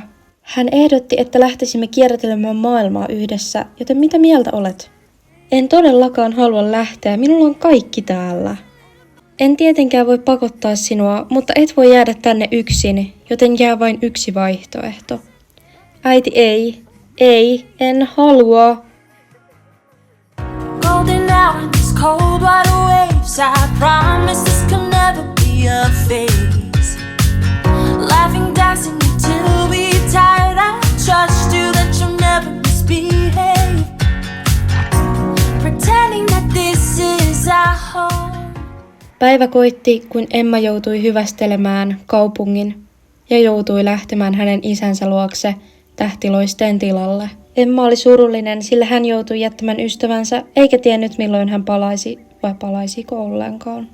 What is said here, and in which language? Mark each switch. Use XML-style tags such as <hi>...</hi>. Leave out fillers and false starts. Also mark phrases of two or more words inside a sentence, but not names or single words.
<fi>Hän ehdotti, että lähtisimme kiertelemään maailmaa yhdessä, joten mitä mieltä olet? En todellakaan halua lähteä, minulla on kaikki täällä. En tietenkään voi pakottaa sinua, mutta et voi jäädä tänne yksin, joten jää vain yksi vaihtoehto. Äiti ei, en halua.</fi> <en>Golden hour, these cold water waves, I promise this can never be a phase. Laughing, dancing until we tired, I trust you that you'll never misbehave. Pretending that this is our home.</en> <fi>Päivä koitti, kun Emma joutui hyvästelemään kaupungin ja joutui lähtemään hänen isänsä luokse Tähtiloisten tilalle. Emma oli surullinen, sillä hän joutui jättämään ystävänsä, eikä tiennyt milloin hän palaisi vai palaisiko ollenkaan.</fi>